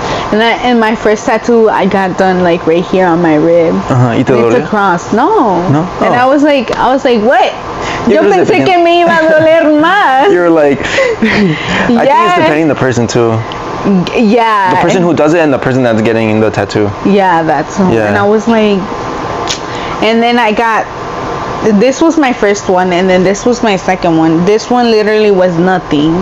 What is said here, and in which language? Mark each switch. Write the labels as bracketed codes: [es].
[en] And my first tattoo I got done like right here on my rib. [es] ¿Y te [en] it's a cross. No. And I was like, what? [es] Yo pensé que me iba a doler más. [en] You were like, I think it's depending on the person too. Yeah. The person who does it and the person that's getting the tattoo. Yeah, that's and I was like, and then I got, this was my first one, and then this was my second one. This one literally was nothing.